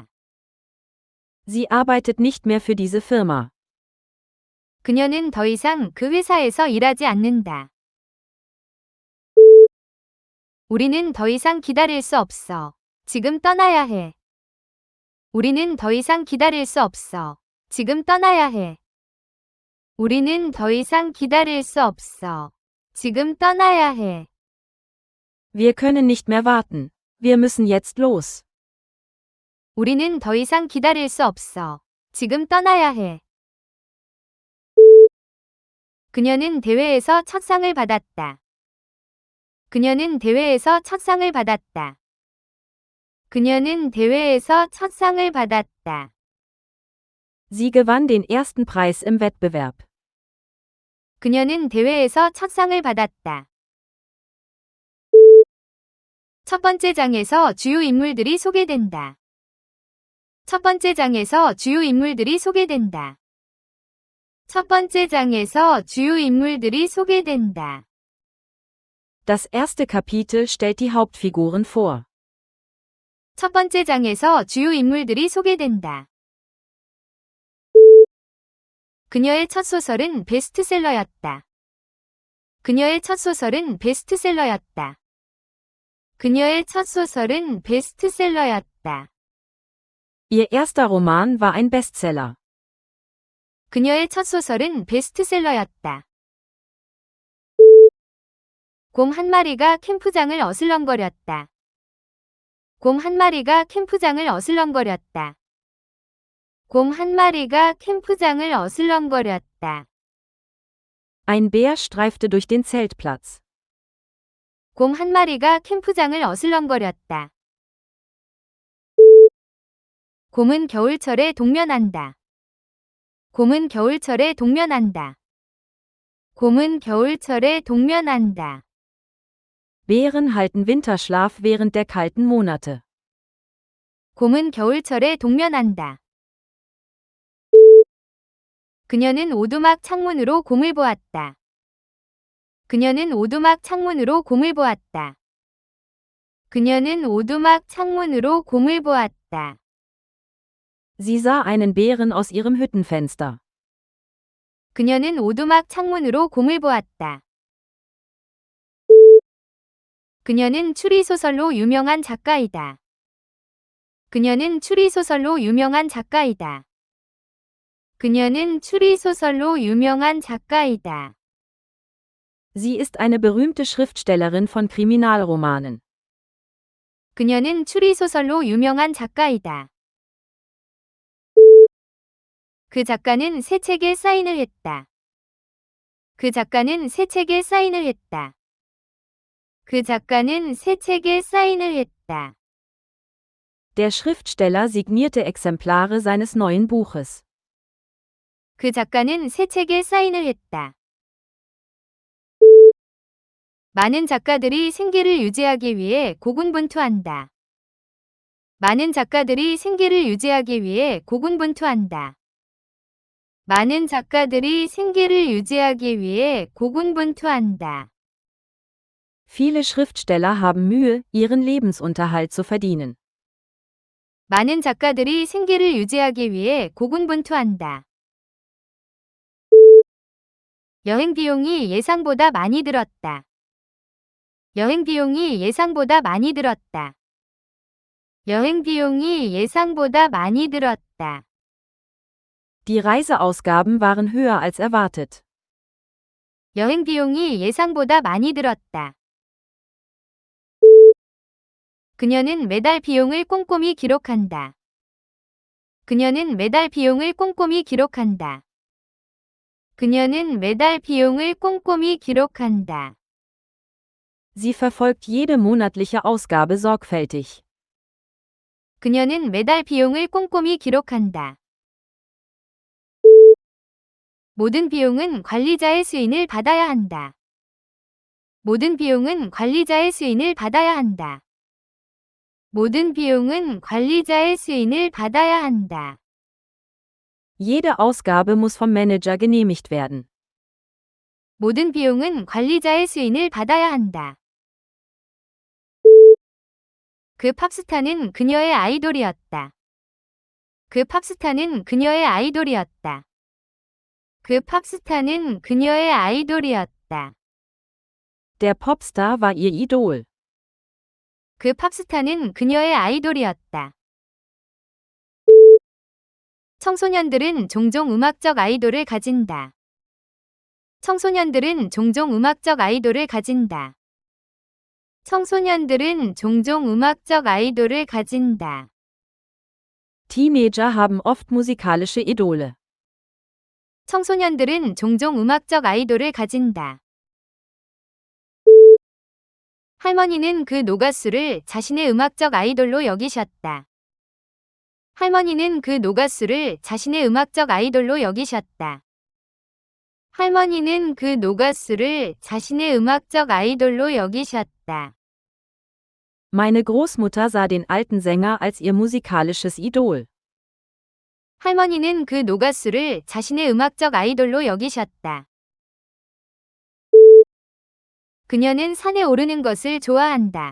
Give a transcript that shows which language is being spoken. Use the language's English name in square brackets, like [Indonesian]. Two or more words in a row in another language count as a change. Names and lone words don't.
[German] Sie arbeitet nicht mehr für diese Firma. [Korean] 그녀는 더 이상 그 회사에서 일하지 않는다. 우리는 더 이상 기다릴 수 없어. 지금 떠나야 해. 우리는 더 이상 기다릴 수 없어. 지금 떠나야 해. 우리는 더 이상 기다릴 수 없어. 지금 떠나야 해. [German] Wir können nicht mehr warten. Wir müssen jetzt los. [Korean] 우리는 더 이상 기다릴 수 없어. 지금 떠나야 해. 그녀는 대회에서 첫 상을 받았다. 그녀는 대회에서 첫 상을 받았다. 그녀는 대회에서 첫 상을 받았다. [German] Sie gewann den ersten Preis im Wettbewerb. [Korean] 그녀는 대회에서 첫 상을 받았다. 첫 번째 장에서 주요 인물들이 소개된다. 첫 번째 장에서 주요 인물들이 소개된다. 첫 번째 장에서 주요 인물들이 소개된다. [German] Das erste Kapitel stellt die Hauptfiguren vor. [Korean] 첫 번째 장에서 주요 인물들이 소개된다. 그녀의 첫 소설은 베스트셀러였다. 그녀의 첫 소설은 베스트셀러였다. 그녀의 첫 소설은 베스트셀러였다. [German] Ihr erster Roman war ein Bestseller. [Korean] 그녀의 첫 소설은 베스트셀러였다. 곰 한 마리가 캠프장을 어슬렁거렸다. 곰 한 마리가 캠프장을 어슬렁거렸다. 곰 한 마리가 캠프장을 어슬렁거렸다. [German] Ein Bär streifte durch den Zeltplatz. [Korean] 곰 한 마리가 캠프장을 어슬렁거렸다. 곰은 겨울철에 동면한다. 곰은 겨울철에 동면한다. 곰은 겨울철에 동면한다. [German] Bären halten Winterschlaf während der kalten Monate. [Korean] 곰은 겨울철에 동면한다. 그녀는 오두막 창문으로 곰을 보았다. 그녀는 오두막 창문으로 곰을 보았다. 그녀는 오두막 창문으로 곰을 보았다. [German] Sie sah einen Bären aus ihrem Hüttenfenster. [Korean] 그녀는 오두막 창문으로 곰을 보았다. 그녀는 추리소설로 유명한 작가이다. 그녀는 추리소설로 유명한 작가이다. 그녀는 추리소설로 유명한 작가이다. [German] Sie ist eine berühmte Schriftstellerin von Kriminalromanen. [Korean] 그녀는 추리소설로 유명한 작가이다. 그 작가는 새 책에 사인을 했다. 그 작가는 새 책에 사인을 했다. 그 작가는 새 책에 사인을 했다. [German] Der Schriftsteller signierte Exemplare seines neuen Buches. [Korean] 그 작가는 새 책에 사인을 했다. 많은 작가들이 생계를 유지하기 위해 고군분투한다. 많은 작가들이 생계를 유지하기 위해 고군분투한다. 많은 작가들이 생계를 유지하기 위해 고군분투한다. [German] Viele Schriftsteller haben Mühe, ihren Lebensunterhalt zu verdienen. [Korean] 많은 작가들이 생계를 유지하기 위해 고군분투한다. 여행 비용이 예상보다 많이 들었다. 여행 비용이 예상보다 많이 들었다. 여행 비용이 예상보다 많이 들었다. [German] Die Reiseausgaben waren höher als erwartet. [Korean] 여행 비용이 예상보다 많이 들었다. 그녀는 매달 비용을 꼼꼼히 기록한다. 그녀는 매달 비용을 꼼꼼히 기록한다. 그녀는 매달 비용을 꼼꼼히 기록한다. [German] Sie verfolgt jede monatliche Ausgabe sorgfältig. [Korean] 그녀는 매달 비용을 꼼꼼히 기록한다. 모든 비용은 관리자의 수인을 받아야 한다. 모든 비용은 관리자의 수인을 받아야 한다. 모든 비용은 관리자의 수인을 받아야 한다. [German] Jede Ausgabe muss vom Manager genehmigt werden. [Korean] 모든 비용은 관리자의 수인을 받아야 한다. 그 팝스타는 그녀의 아이돌이었다. 그 팝스타는 그녀의 아이돌이었다. 그 팝스타는 그녀의 아이돌이었다. [German] Der Popstar war ihr Idol. [Korean] 그 팝스타는 그녀의 아이돌이었다. 청소년들은 종종 음악적 아이돌을 가진다. 청소년들은 종종 음악적 아이돌을 가진다. 청소년들은 종종 음악적 아이돌을 가진다. [German] Teenager haben oft musikalische Idole. [Korean] 청소년들은 종종 음악적 아이돌을 가진다. 할머니는 그 노가수를 자신의 음악적 아이돌로 여기셨다. 할머니는 그 노가수를 자신의 음악적 아이돌로 여기셨다. 할머니는 그 노가수를 자신의 음악적 아이돌로 여기셨다. [German] Meine Großmutter sah den alten Sänger als ihr musikalisches Idol. [Korean] 할머니는 그 노가수를 자신의 음악적 아이돌로 여기셨다. 그녀는 산에 오르는 것을 좋아한다.